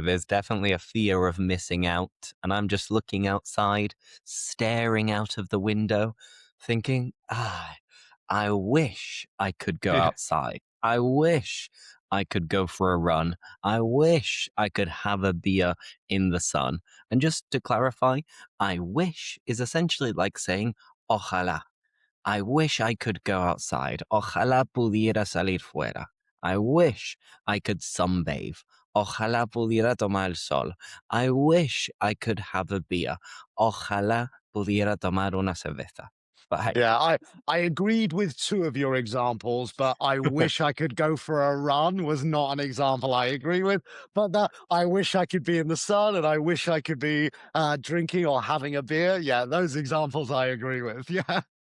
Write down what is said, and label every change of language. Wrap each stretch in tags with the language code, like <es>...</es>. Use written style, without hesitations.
<en>There's definitely a fear of missing out. And I'm just looking outside, staring out of the window, thinking, I wish I could go Yeah. outside. I wish I could go for a run. I wish I could have a beer in the sun. And just to clarify, I wish is essentially like saying, ojalá. I wish I could go outside.</en> <es>Ojalá pudiera salir fuera.</es> <en>I wish I could sunbathe.</en> <es>Ojalá pudiera tomar el sol.</es> <en>I wish I could have a beer.</en> <es>Ojalá pudiera tomar una cerveza.</es> <en>But hey, Yeah, I agreed with two of your examples, but I wish I could go for a run was not an example I agree with. But that I wish I could be in the sun and I wish I could be drinking or having a beer. Yeah, those examples I agree with. Yeah,</en>